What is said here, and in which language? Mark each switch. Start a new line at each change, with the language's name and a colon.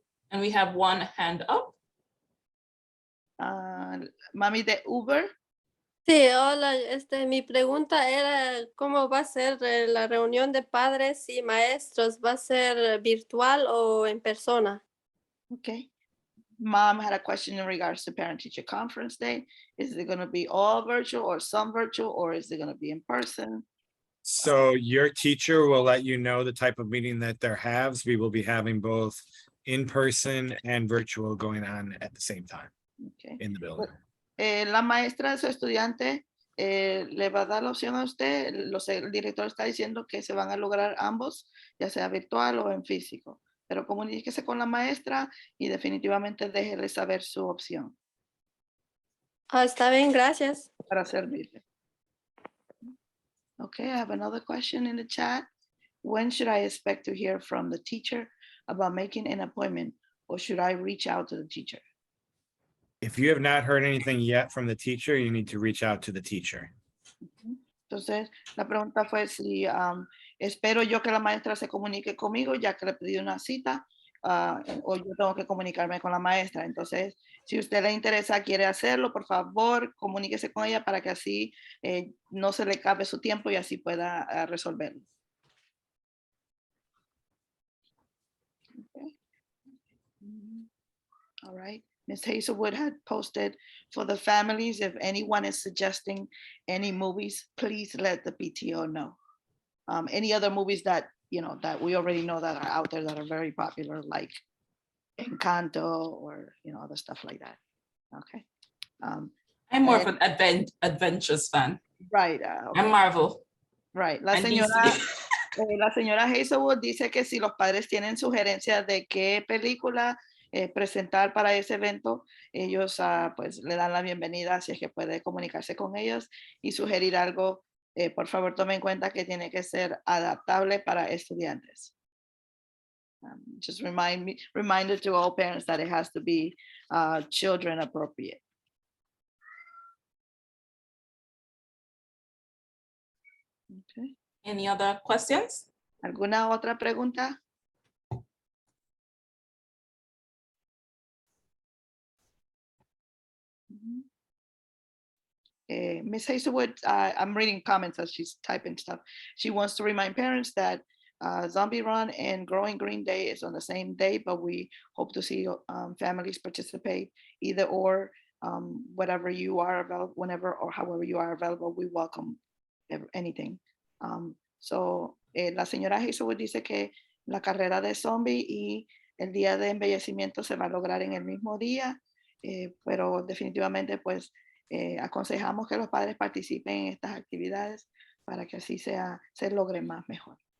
English: And we have one hand up.
Spanish: Mami de Uber. Sí, hola, mi pregunta era cómo va a ser la reunión de padres y maestros, ¿va a ser virtual o en persona?
English: Okay. Mom had a question in regards to parent-teacher conference day. Is it going to be all virtual or some virtual, or is it going to be in person? So your teacher will let you know the type of meeting that there has. We will be having both in person and virtual going on at the same time Okay. in the building.
Spanish: La maestra de su estudiante le va a dar la opción a usted. El director está diciendo que se van a lograr ambos, ya sea virtual o en físico. Pero comuníquese con la maestra y definitivamente déjele saber su opción Está bien, gracias. para servirle.
English: Okay, I have another question in the chat. When should I expect to hear from the teacher about making an appointment, or should I reach out to the teacher? If you have not heard anything yet from the teacher, you need to reach out to the teacher.
Spanish: Entonces, la pregunta fue si espero yo que la maestra se comunique conmigo, ya que le pedí una cita, o yo tengo que comunicarme con la maestra. Entonces, si a usted le interesa, quiere hacerlo, por favor, comuníquese con ella para que así no se le cabe su tiempo y así pueda resolverlo.
English: Okay. All right. Ms. Hazelwood had posted for the families, if anyone is suggesting any movies, please let the PTO know. Any other movies that, that we already know that are out there that are very popular, like Encanto or, other stuff like that. Okay. I'm more of an adventures fan. Right. I'm Marvel. Right. And DC.
Spanish: La señora Hazelwood dice que si los padres tienen sugerencias de qué película presentar para ese evento, ellos pues le dan la bienvenida, si es que puede comunicarse con ellos y sugerir algo. Por favor, tome en cuenta que tiene que ser adaptable para estudiantes.
English: Just reminder to all parents that it has to be children appropriate. Okay. Any other questions?
Spanish: ¿Alguna otra pregunta?
English: Ms. Hazelwood, I'm reading comments as she's typing stuff. She wants to remind parents that Zombie Run and Growing Green Day is on the same day, but we hope to see families participate either or, whatever you are available, whenever or however you are available, we welcome anything.
Spanish: So la señora Hazelwood dice que la carrera de zombie y el día de embellecimiento se va a lograr en el mismo día, pero definitivamente pues aconsejamos que los padres participen en estas actividades para que así se logre más mejor.